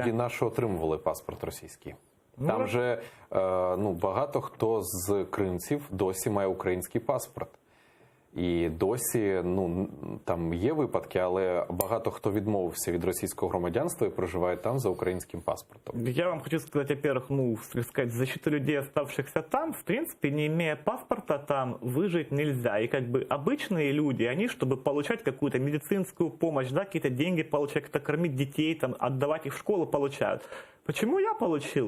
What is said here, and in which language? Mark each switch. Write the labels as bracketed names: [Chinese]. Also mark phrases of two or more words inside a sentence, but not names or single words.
[Ukrainian] Тоді на що отримували паспорт російський? Там Ну, же багато хто з кримців досі має український паспорт. І досі, там є випадки, але багато хто відмовився від російського громадянства і проживає там за українським паспортом. [Russian] Я вам хочу сказать, во-первых, защита людей, оставшихся там, в принципе, не имея паспорта, там выжить нельзя. И обычные люди, они, чтобы получать какую-то медицинскую помощь, да, какие-то деньги получать, как-то кормить детей, там, отдавать их в школу, получают. Почему я получил?